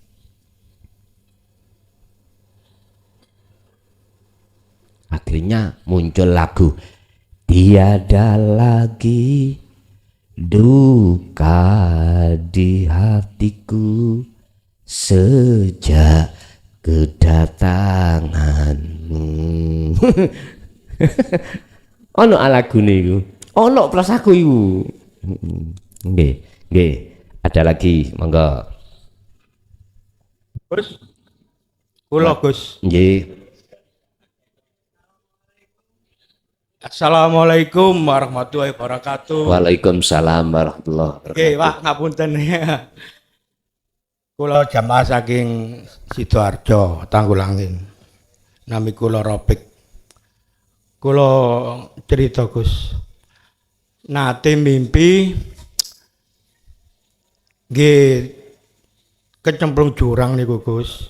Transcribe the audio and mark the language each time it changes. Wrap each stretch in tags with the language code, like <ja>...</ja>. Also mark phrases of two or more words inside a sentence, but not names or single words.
<id>Akhirnya muncul lagu tiada lagi duka di hatiku sejak kedatanganmu.</id> <jv>Ono lagune iku, ono prasaku iku. Nggih, nggih.</jv> <id>Ada lagi,</id> <jv>monggo. Gus. Kula Gus. Nggih.</jv> <ar>السلام عليكم ورحمة الله وبركاته. وعليكم السلام ورحمة الله وبركاته.</ar> <jv>Nggih, Pak, ngapunten. Kula jamaah saking Sidoarjo, Tanggulangin. Nami kula Robik. Kula cerita Gus. Nate mimpi nggih kecemplung jurang niku Gus.</jv>